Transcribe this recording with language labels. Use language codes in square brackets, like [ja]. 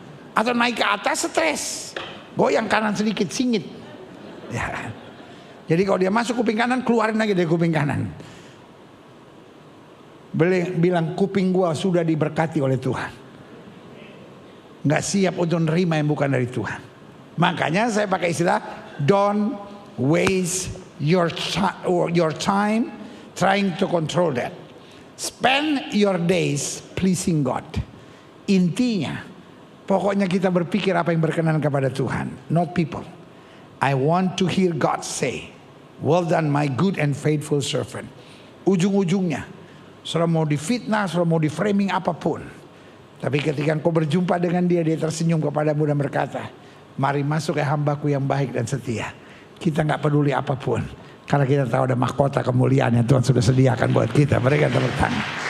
[id] Atau naik ke atas, stres, goyang kanan sedikit, singit. Ya. Jadi kalau dia masuk kuping kanan, keluarin lagi dari kuping kanan. Bilang kuping gua sudah diberkati oleh Tuhan. Nggak siap untuk menerima yang bukan dari Tuhan. Makanya saya pakai istilah [en] don't waste your time trying to control that. Spend your days pleasing God. [id] Intinya, pokoknya kita berpikir apa yang berkenan kepada Tuhan, [en] not people. I want to hear God say, well done my good and faithful servant. [id] Ujung-ujungnya, sudah mau difitnah, sudah mau di framing apapun, tapi ketika engkau berjumpa dengan dia, dia tersenyum kepadamu dan berkata, mari masuk ke hambaku yang baik dan setia. Kita nggak peduli apapun, karena kita tahu ada mahkota kemuliaan yang Tuhan sudah sediakan buat kita. Mereka tepuk tangan.